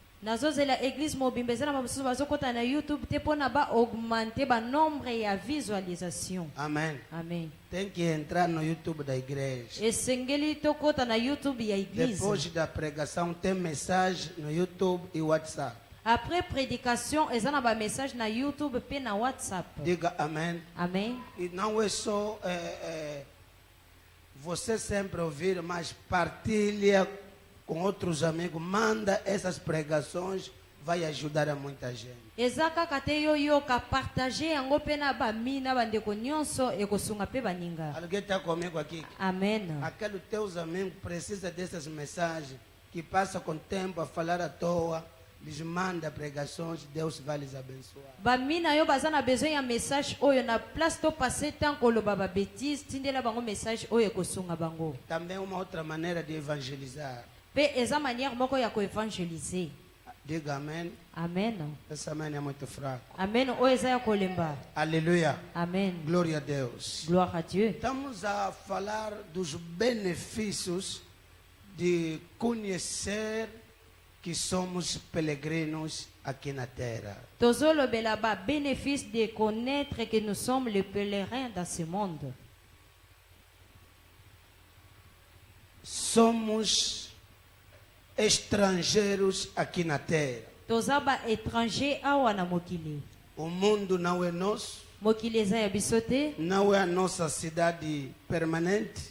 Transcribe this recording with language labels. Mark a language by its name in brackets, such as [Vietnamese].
[Lingala] Nazozela église mobimbe na babusu bazo kota na YouTube te pona ba augmenter ba nombre ya visualisation. [Portuguese] Amém. Amém. Tem que entrar no YouTube da igreja. [Lingala] Esengeli to kota na YouTube ya église. [Portuguese] Depois da pregação tem mensagem no YouTube e WhatsApp. [French] Après prédication, ils ont un message na YouTube et na WhatsApp. [Portuguese] Diga amém. Amen. E não é só você sempre ouvir, mas partilha com outros amigos. Manda essas pregações, vai ajudar a muita gente. [Lingala] Ezaka kate yo yo ka partager yango pe na ba mina bandeko nyonso ekosunga pe baninga. [Portuguese] Alguém está comigo aqui? Amen. Aqueles teus amigos precisam dessas mensagens que passam com tempo a falar à toa. Lhes manda pregações, Deus vai lhes abençoar. [Lingala] Ba mina yo bazana besoin ya message oyo na place to passer tant koloba ba bêtise tindela bango message oyo ekosunga bango. [Portuguese] Também uma outra maneira de evangelizar. [Lingala] Pe eza manière moko ya ko évangéliser. [Portuguese] Diga amém. Amen. Essa amém é muito fraco. [Lingala] Amen. Oyo eza ya kolemba. [Portuguese] Aleluia. Amen. Glória a Deus. [French] Gloire à Dieu. [Portuguese] Estamos a falar dos benefícios de conhecer que somos peregrinos aqui na terra. [Lingala] Tozolo belaba [French] bénéfice de connaître que nous sommes les pèlerins dans ce monde. [Portuguese] Somos estrangeiros aqui na terra. [Lingala] Tozaba étranger awa na mokili. [Portuguese] O mundo não é nosso, [Lingala] Mokili eza ya biso te. [Portuguese] não é a nossa cidade permanente,